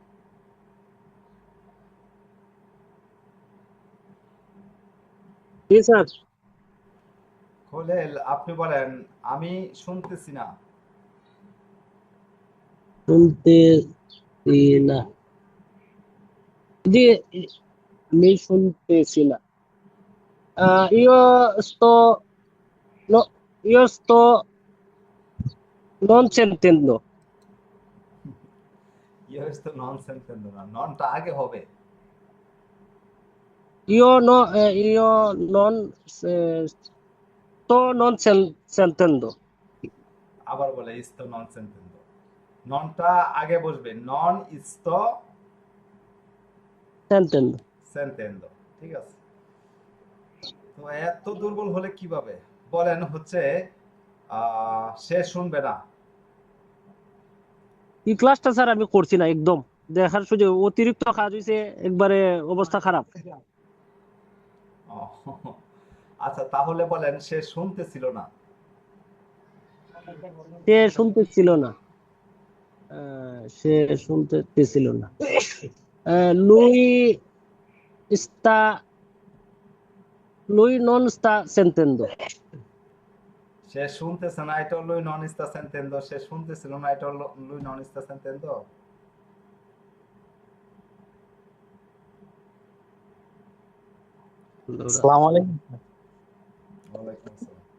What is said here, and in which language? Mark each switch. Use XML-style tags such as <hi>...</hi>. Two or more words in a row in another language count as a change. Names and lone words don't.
<bn>জি স্যার, খলিল আপনি বলেন আমি শুনতেছি না। শুনতেছি না। জি, আমি শুনতেছি না।</bn> <it>Io sto, no, io sto non sentendo. io sto non sentendo</it> <bn>না, ননটা আগে হবে।</bn> <it>Io non sto non sentendo.</it> <bn>আবার বলে</bn> <it>sto non sentendo,</it> <bn>ননটা আগে বসবে,</bn> <it>non sto</it> <bn>Sentendo. সেন্টেন্স। ঠিক আছে, তো এত দুর্বল হলে কিভাবে? বলেন হচ্ছে সে শুনবে না। এই ক্লাসটা স্যার আমি করছি না একদম। দেখার সুযোগ অতিরিক্ত কাজ হয়েছে, একবারে অবস্থা খারাপ। ও, আচ্ছা তাহলে বলেন সে শুনতেছিল না। সে শুনতেছিল না। সে শুনতেছিল না।</bn> <it>Lui sta, lui non sta sentendo.</it> <bn>সে শুনতেছে না, এটা হলো</bn> <it>non sta sentendo.</it> <bn>সে শুনতেছিল না, এটা হলো</bn> <it>lui non sta sentendo.</it> <ar>السلام عليكم. وعليكم السلام.</ar>